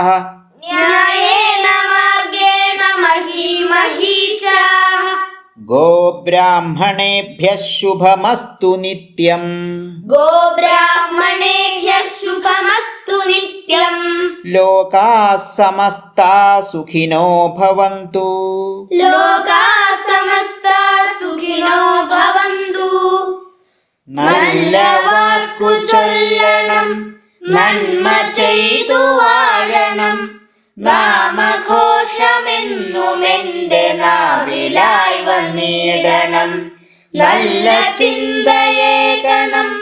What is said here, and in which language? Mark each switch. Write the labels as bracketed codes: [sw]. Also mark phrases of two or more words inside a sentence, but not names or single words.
[sa] ന്യായേന മാർഗേണ മഹീമഹീഷാഃ ഗോബ്രാഹ്മണേഭ്യഃ ശുഭമസ്തു നിത്യം ഗോബ്രാഹ്മണേഭ്യഃ ശുഭമസ്തു നിത്യം ലോകാഃ സമസ്താഃ സുഖിനോ ഭവന്തു ലോകാഃ സമസ്താഃ സുഖിനോ ഭവന്തു [ml] നല്ല വാക്കു ചൊല്ലണം നന്മ ചെയ്തു വാഴണം നാമഘോഷമെന്നും എന്റെ നാവിലായി വന്നിടണം നല്ല ചിന്തയേകണം